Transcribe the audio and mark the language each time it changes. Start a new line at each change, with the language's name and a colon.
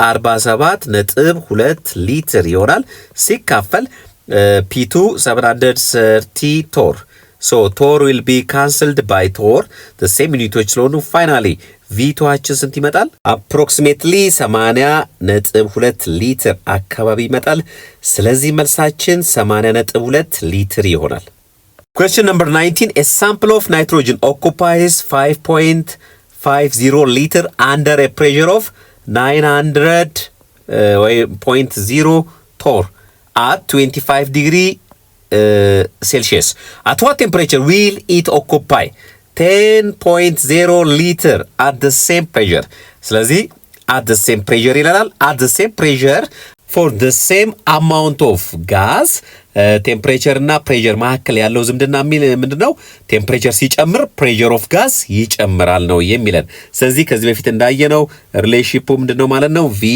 Amharic: 47.2 ሊትር ይሆናል። ሲካፈል P2 730 ቶር። So ቶር
English: will be cancelled by
Amharic: ቶር
English: the same
Amharic: ዩኒቶች ስለሆኑ ፋይናሊ V2አችን ስንት ይመጣል? approximately 80.2 ሊትር አካባቢ ይመጣል። ስለዚህ መልሳችን 80.2 ሊትር ይሆናል።
English: Question number 19. A sample of nitrogen occupies 5.50 liter under a pressure of 900.0 torr at 25 degree Celsius. At what temperature will it occupy 10.0 liter at the same pressure?
Amharic: ስለዚህ
English: at the same pressure
Amharic: ይላል።
English: at the same pressure for the same amount of gas
Amharic: ቴምፕሬቸር እና ፕሬሸር መካከል ያለው ዝምድና ምንድነው? ቴምፕሬቸር ሲጨምር ፕሬሸር ኦፍ ጋዝ ይጨምራል ነው የሚለን። ስለዚህ ከዚህ በፊት እንዳየነው ሪሌሽንሺፑ ምንድነው ማለት ነው?